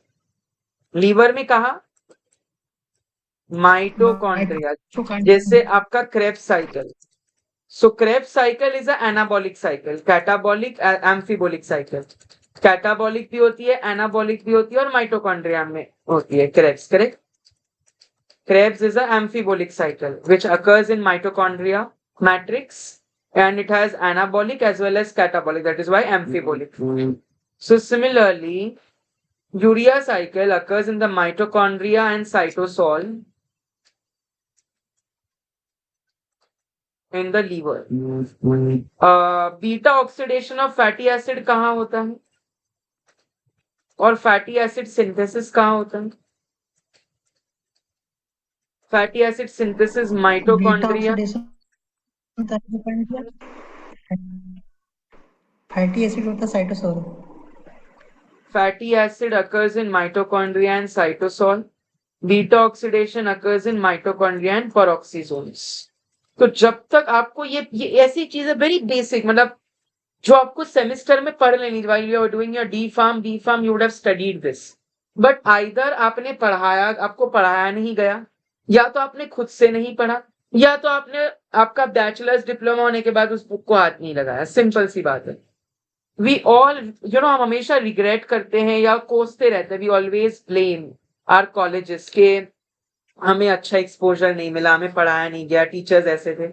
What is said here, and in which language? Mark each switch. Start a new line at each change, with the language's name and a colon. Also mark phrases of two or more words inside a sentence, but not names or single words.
Hindi: लीवर में कहा? माइटोकॉन्ड्रिया, जैसे आपका क्रेब्स साइकिल।
English: So Krebs cycle is a anabolic cycle, catabolic, amphibolic cycle.
Hindi: कैटाबॉलिक भी होती है, एनाबॉलिक भी होती है और माइटोकॉन्ड्रिया में होती है क्रेब्स, करेक्ट?
English: Krebs is an amphibolic cycle which occurs in mitochondria matrix and it has anabolic as well as catabolic, that is why amphibolic. So similarly, urea cycle occurs in the mitochondria and cytosol in the liver. Beta oxidation of fatty acid
Hindi: कहाँ होता है और
English: fatty acid synthesis
Hindi: कहाँ होता है?
English: Fatty acid synthesis mitochondria, fatty acid
Hindi: होता है साइटोसोल।
English: fatty acid occurs in mitochondria and cytosol. Beta oxidation occurs in mitochondria and peroxisomes.
Hindi: तो जब तक आपको ये ऐसी चीजें
English: very basic,
Hindi: मतलब जो आपको सेमेस्टर में पढ़ लेनी,
English: while you are doing your D Pharm you would have studied this, but either
Hindi: आपने पढ़ाया, आपको पढ़ाया नहीं गया, या तो आपने खुद से नहीं पढ़ा, या तो आपने आपका
English: bachelors diploma
Hindi: होने के बाद उस बुक को हाथ नहीं लगाया। सिंपल सी बात है।
English: we all
Hindi: हम हमेशा रिग्रेट करते हैं या कोसते रहते हैं,
English: we always blame our colleges
Hindi: के हमें अच्छा एक्सपोजर नहीं मिला, हमें पढ़ाया नहीं गया, टीचर्स ऐसे थे।